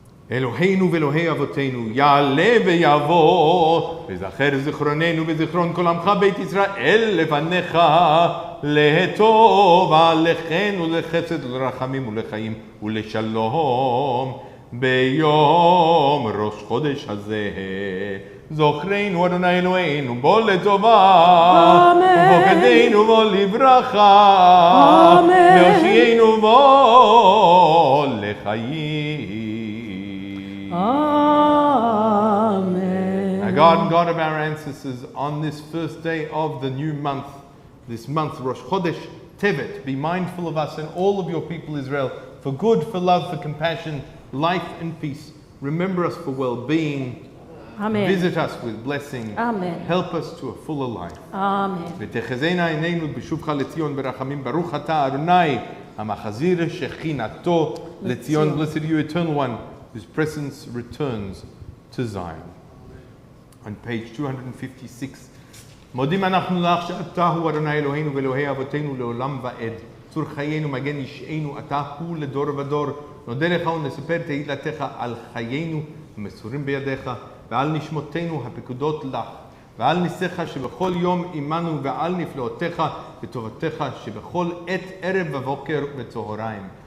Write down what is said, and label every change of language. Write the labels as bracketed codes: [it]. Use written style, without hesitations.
[he] אלוהינו ואלוהי אבותינו יעלה ויבוא וזכר זיכרוננו וזיכרון כל עמך בית ישראל לפניך לטוב עליכן ולחסד ולרחמים ולחיים ולשלום ביום ראש חודש הזה. זוכרנו אדוני אלוהינו בו לטובה ובוקדנו בו לברכה והושיענו בו לחיים. [en] Amen. Our God and God of our ancestors, on this first day of the new month, this month, Rosh Chodesh Tevet, be mindful of us and all of your people Israel, for good, for love, for compassion, life and peace. Remember us for well-being. Amen. Visit us with blessing. Amen. Help us to a fuller life. Amen. [he] ותחזינה עינינו בשובך לציון ברחמים. ברוך אתה אדוני המחזיר שכינתו לציון. [en] Blessed are you, Eternal One, whose presence returns to Zion. On page 256, [he] מודים אנחנו לך שאתה הוא אדוני אלוהינו ואלוהי אבותינו לעולם ועד. צור חיינו מגן ישענו, אתה הוא לדור ודור. נודה לך ונספר תהילתך על חיינו המסורים בידיך ועל נשמותינו הפקודות לך ועל ניסיך שבכל יום עמנו ועל נפלאותיך וטובתך שבכל עת ערב ובוקר וצהריים.